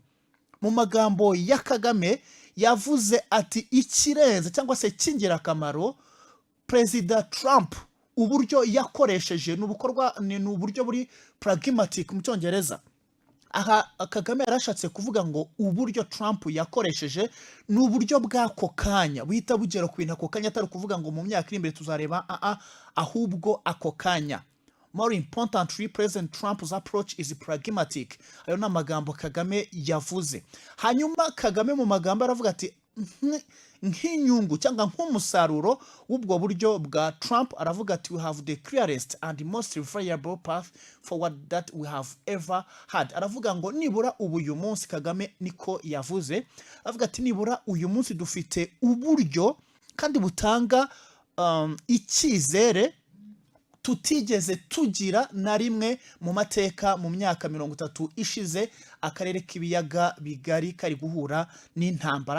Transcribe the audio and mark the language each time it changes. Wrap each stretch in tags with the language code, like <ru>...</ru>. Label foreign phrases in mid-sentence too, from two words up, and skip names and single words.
<rw>Mu magambo ya Kagame yavuze ati ikirenze cyangwa se cy'ingirakamaro Perezida Trump uburyo yakoresheje ni uburyo buri pragmatic mu Cyongereza. Aha Kagame yarashatse kuvuga ngo uburyo Trump yakoresheje ni uburyo bw'ako kanya, buhita bugera ku bintu ako kanya, atari kuvuga ngo mu myaka iri imbere tuzareba, ahubwo ako kanya.</rw> <en>More importantly, President Trump's approach is pragmatic.</en> <rw>Ayo ni amagambo Kagame yavuze. Hanyuma Kagame mu magambo aravuga ati nk'inyungu cyangwa nk'umusaruro w'ubwo buryo bwa Trump, aravuga ati</rw> <en>we have the clearest and most reliable path forward that we have ever had.</en> <rw>Aravuga ngo nibura uyu munsi, Kagame niko yavuze, aravuga ati nibura uyu munsi dufite uburyo kandi butanga icyizere tutigeze tugira na rimwe mu mateka mu myaka 30 ishize akarere k'ibiyaga bigari kari guhura n'intambara.</rw>